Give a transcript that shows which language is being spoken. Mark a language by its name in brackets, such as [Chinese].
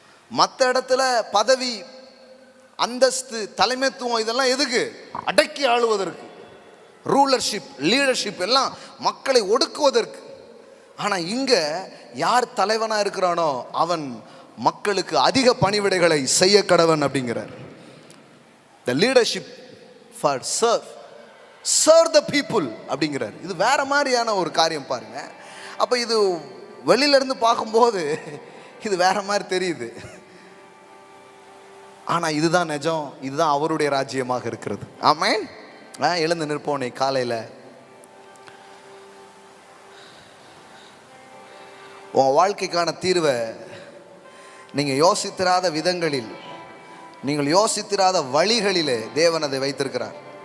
[Tamil] மற்ற இடத்துல பதவி, அந்தஸ்து, தலைமைத்துவம் இதெல்லாம் எதுக்கு? அடக்கி ஆளுவதற்கு, ரூலர்ஷிப், லீடர்ஷிப் எல்லாம் மக்களை ஒடுக்குவதற்கு. ஆனா இங்க யார் தலைவனா இருக்கிறானோ அவன் மக்களுக்கு அதிக பணிவிடைகளை செய்ய கடவன் அப்படிங்கிறார். [English] the leadership for serve the people [Tamil] அப்படிங்கிறார். இது வேற மாதிரியான ஒரு காரியம் பாருங்க. அப்ப இது வெளியில இருந்து பார்க்கும்போது இது வேற மாதிரி தெரியுது. ஆனா இதுதான் நிஜம், இதுதான் அவருடைய ராஜ்யமாக இருக்கிறது. ஆமென். எழுந்து நிற்போனே காலையில உங்கள் வாழ்க்கைக்கான தீர்வை நீங்கள் யோசித்திராத விதங்களில், நீங்கள் யோசித்திராத வழிகளிலே தேவன் அதை வைத்திருக்கிறார்.